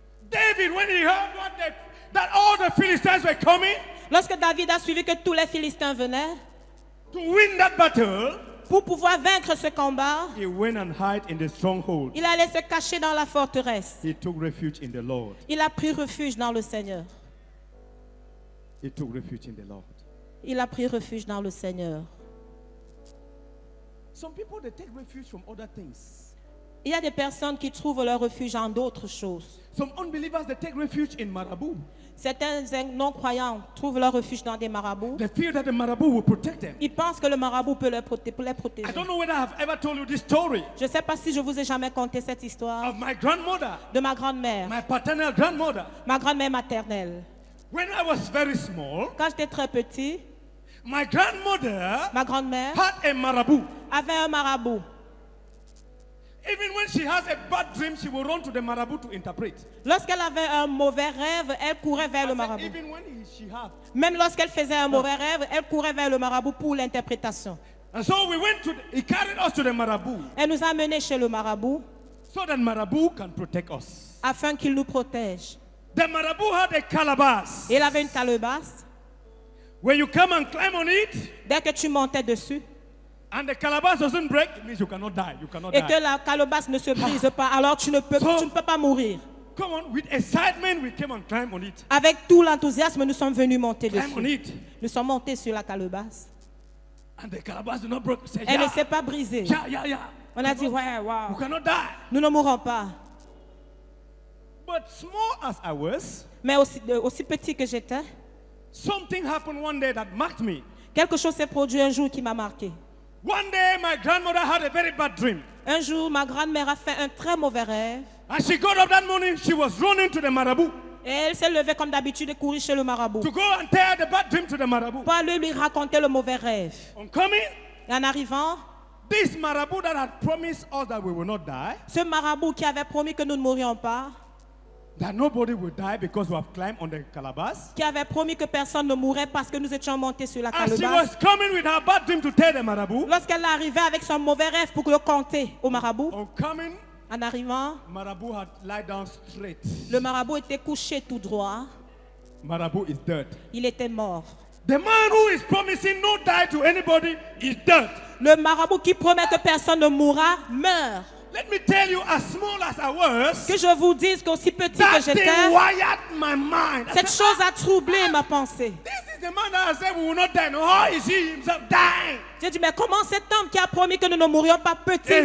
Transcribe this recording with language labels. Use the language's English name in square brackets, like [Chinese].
[English] David, when he heard that all the Philistines were coming [French] Lorsque David a suivi que tous les Philistins venaient, [English] to win that battle, [French] pour pouvoir vaincre ce combat, [English] he went and hid in the stronghold. [French] il allait se cacher dans la forteresse. [English] He took refuge in the Lord. [French] Il a pris refuge dans le Seigneur. [English] He took refuge in the Lord. [French] Il a pris refuge dans le Seigneur. [English] Some people, they take refuge from other things. [French] Il y a des personnes qui trouvent leur refuge en d'autres choses. [English] Some unbelievers, they take refuge in marabout. [French] Certains non-croyants trouvent leur refuge dans des marabouts. [English] They fear that the marabout will protect them. [French] Ils pensent que le marabout peut les [English] I [French] protéger. [English] don't know whether I've ever told you this story [French] Je ne sais pas si je vous ai jamais conté cette histoire [English] of my grandmother, [French] de ma grand-mère, [English] my paternal grandmother. [French] ma grand-mère maternelle. [English] When I was very small, [French] Quand j'étais très petit, [English] my grandmother [French] ma grand-mère [English] had a marabout. [French] avait un marabout. [English] Even when she has a bad dream, she will run to the marabout to interpret. [French] Lorsqu'elle avait un mauvais rêve, elle courait vers le [English] I said, [French] marabout. [English] even when she had. [French] Même lorsqu'elle faisait un mauvais rêve, elle courait vers le marabout pour l'interprétation. [English] And so we went to, he carried us to the marabout [French] Elle nous a menés chez le marabout [English] so that marabout can protect us. [French] afin qu'il nous protège. [English] The marabout had a calabash. [French] Et il avait une calebasse. [English] When you come and climb on it, [French] Dès que tu montais dessus [English] and the calabash doesn't break, it means you cannot die. You cannot [French] et [English] die. [French] que la calebasse ne se brise pas, alors tu ne peux pas mourir. [English] Come on, with excitement, we came and climbed on it. [French] Avec tout l'enthousiasme, nous sommes venus monter [English] Climb on [French] dessus. [English] it. [French] Nous sommes montés sur la calebasse. [English] And the calabash did not break. We said, [French] Elle ne [English] yeah, [French] s'est pas brisée. [English] yeah. [French] On a dit, ouais, [English] You [French] waouh, [English] cannot die. [French] nous ne mourrons pas. [English] But small as I was, [French] Mais aussi petit que j'étais, [English] something happened one day that marked me. [French] quelque chose s'est produit un jour qui m'a marqué. [English] One day, my grandmother had a very bad dream. [French] Un jour, ma grand-mère a fait un très mauvais rêve. [English] And she got up that morning, she was running to the marabout [French] Et elle s'est levée comme d'habitude et courut chez le marabout [English] to go and tell the bad dream to the marabout. [French] pour aller lui raconter le mauvais rêve. [English] On coming, [French] Et en arrivant, [English] this marabout that had promised us that we will not die, [French] ce marabout qui avait promis que nous ne mourions pas, [English] that nobody will die because we have climbed on the calabash. [French] qui avait promis que personne ne mourrait parce que nous étions montés sur la [English] As she [French] calebasse. [English] was coming with her bad dream to tell the marabout, [French] Lorsqu'elle arrivait avec son mauvais rêve pour le compter au marabout, [English] on coming, [French] en arrivant, [English] marabout had lie down straight. [French] le marabout était couché tout droit. [English] Marabout is dead. [French] Il était mort. [English] The man who is promising no die to anybody is dead. [French] Le marabout qui promet que personne ne mourra meurt. [English] Let me tell you, as small as I was, [French] Que je vous dise qu'aussi petit que [English] that [French] j'étais, [English] thing wired my mind. I [French] cette [English] said, [French] chose a troublé ma pensée. [English] this is the man that I said we will not die. No, how is he himself dying? [French] J'ai dit, mais comment cet homme qui a promis que nous ne mourions pas peut-il